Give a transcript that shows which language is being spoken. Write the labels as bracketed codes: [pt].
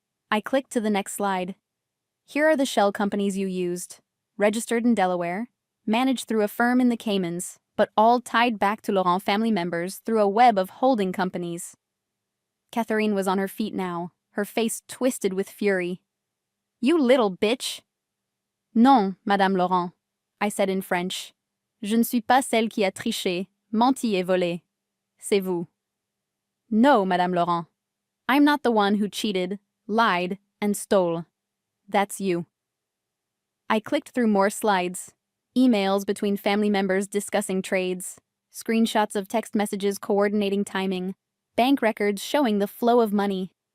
[en] I clicked to the next slide. Here are the shell companies you used, registered in Delaware, managed through a firm in the Caymans, but all tied back to Laurent family members through a web of holding companies. Catherine was on her feet now, her face twisted with fury. You little bitch! Non, Madame Laurent, I said in French. [fr] Je ne suis pas celle qui a triché, menti et volé. C'est vous. [en] No, [fr] Madame Laurent. [en] I'm not the one who cheated, lied, and stole. That's you. I clicked through more slides. Emails between family members discussing trades, screenshots of text messages coordinating timing, bank records showing the flow of money.